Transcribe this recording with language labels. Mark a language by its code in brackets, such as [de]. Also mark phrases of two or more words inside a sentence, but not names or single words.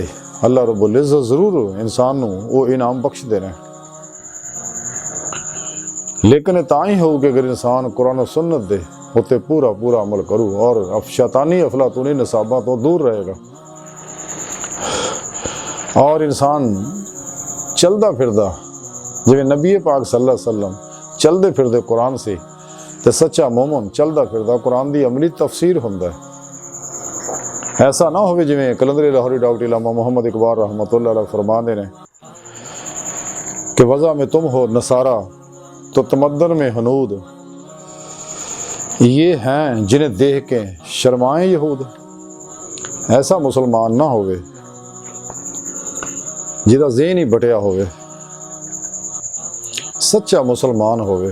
[ar] الله رب العزة [pa] ضرور انسان وہ انعام بخش دینا، لیکن تاں ہی ہو کہ اگر انسان قرآن اور سنت دے اتے پورا پورا عمل کرے اور شیطانی افلاطونی نصابا توں دور رہے گا. اور انسان چلدا پھردا جویں نبی پاک [ar] صلى الله عليه وسلم [pa] چلدے پھردے قرآن سن، تو سچا مومن چلدا پھردا قرآن کی عملی تفسیر ہندا ہے. [ur] ایسا نہ ہو جیویں قلندری لاہوری ڈاکٹر علامہ محمد اقبال [ar] رحمة الله عليه [ur] فرماتے ہیں کہ وضع میں تم ہو نصاریٰ تو تمدن میں ہنود، یہ ہیں جنہیں دیکھ کے شرمائیں یہود. [pa] ایسا مسلمان نہ ہووے جیہدا ذہن ہی ونڈیا ہووے، سچا مسلمان ہووے.